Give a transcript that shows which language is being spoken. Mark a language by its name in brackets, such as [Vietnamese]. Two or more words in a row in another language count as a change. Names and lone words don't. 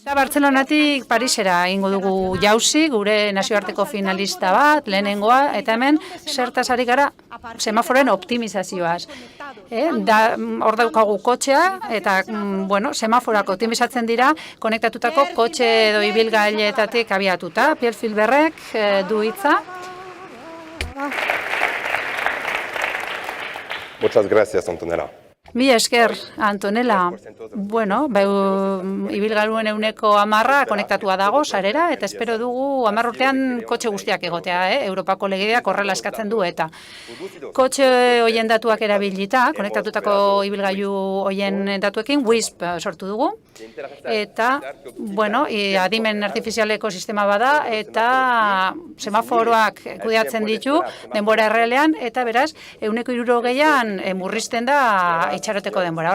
[Basque] Barcelonatik Parisera egingo dugu jauzi, gure nazioarteko finalista bat, lehenengoa, eta hemen zertaz ari gara semaforoen optimizazioaz. Hor daukagu kotxea, eta semaforak optimizatzen dira, konektatutako kotxe edo ibilgailetatik abiatuta. Pierre Filberrek du hitza. [Spanish] Muchas gracias, Antonella. [Basque] Mila esker, Antonella. Ibilgailuen 10% konektatua dago sarera, eta espero dugu 10 urtean kotxe guztiak egotea, Europako legeak horrela eskatzen du, eta kotxe hoien datuak erabilita, konektatutako ibilgailu hoien datuekin, WISP sortu dugu, eta, adimen artifizialeko sistema bada, eta semaforoak kudeatzen ditu, denbora errealean, eta beraz, 60%an murrizten da itxaroteko denbora.